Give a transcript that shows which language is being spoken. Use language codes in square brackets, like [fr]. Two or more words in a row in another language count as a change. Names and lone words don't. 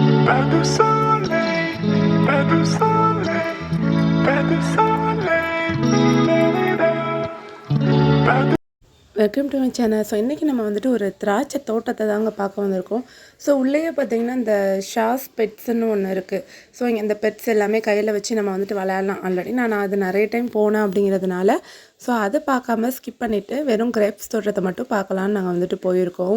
[fr] Pas de soleil, pas de soleil, pas de soleil, pas de [en] Welcome to my channel. [ta] ஸோ இன்றைக்கி நம்ம வந்துட்டு ஒரு திராட்சை தோட்டத்தை தாங்க பார்க்க வந்திருக்கோம். ஸோ உள்ளேயே பார்த்திங்கன்னா இந்த ஷாஸ் பெட்ஸ்ன்னு ஒன்று இருக்குது. ஸோ இங்கே இந்த பெட்ஸ் எல்லாமே கையில் வச்சு நம்ம வந்துட்டு விளையாடலாம். ஆல்ரெடி நான் அது நிறைய டைம் போனேன் அப்படிங்கிறதுனால ஸோ அதை பார்க்காம ஸ்கிப் பண்ணிவிட்டு வெறும் கிரேப்ஸ் தோட்டத்தை மட்டும் பார்க்கலான்னு நாங்கள் வந்துட்டு போயிருக்கோம்.